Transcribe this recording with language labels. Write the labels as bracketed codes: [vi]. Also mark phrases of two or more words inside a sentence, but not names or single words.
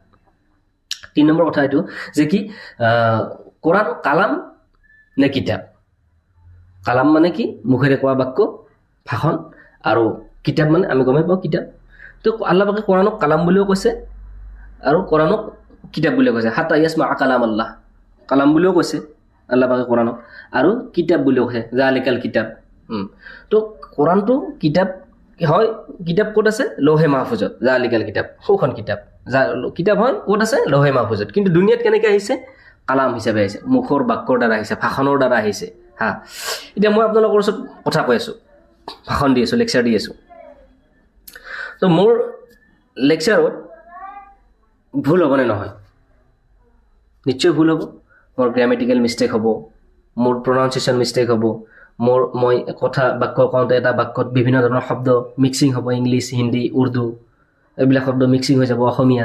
[as] 3 নম্বৰ কথা এইটো যে কি কোরআন কালাম নে কিতাপ কালাম মানে কি মুখেৰে কোৱা বাক্য ভাষণ আৰু কিতাপ মানে আমি গমে পাওঁ কিতাপ তো আল্লাহ পাকে কোৰাণক কালাম বুলিও কৈছে আৰু কোৰাণক কিতাপ বুলিও কৈছে [ar] حتى يسمع كلام الله [as] কালাম বুলিও কৈছে আল্লাহ পাকে কোৰাণক আৰু কিতাপ বুলিও কৈছে [ar] ذلك الكتاب [as] তো কোৰাণটো কিতাপ হয় কিতাপ ক'ত আছে লৌহে মাহফুজত [ar] ذلك الكتاب [as] সৌখন কিতাপ কিতাপ হয় ক'ত আছে লৌহে মাহফুজত কিন্তু দুনিয়াত কেনেকৈ আহিছে কালাম হিচাপে আহিছে মুখৰ বাক্যৰ দ্বাৰা আহিছে ভাষণৰ দ্বাৰা আহিছে হা এতিয়া মই আপোনালোকৰ ওচৰত কথা কৈ আছোঁ ভাষণ দি আছোঁ লেকচাৰ দি আছোঁ তো মোৰ লেকচাৰত ভুল হ'বনে নহয় নিশ্চয় ভুল হ'ব মোৰ [en] grammatical mistake [as] হ'ব মোৰ [en] pronunciation mistake [as] হ'ব মই কথা বাক্য কওঁতে এটা বাক্যত বিভিন্ন ধৰণৰ শব্দ মিক্সিং হ'ব ইংলিছ হিন্দী উৰ্দু এইবিলাক শব্দ মিক্সিং হৈ যাব অসমীয়া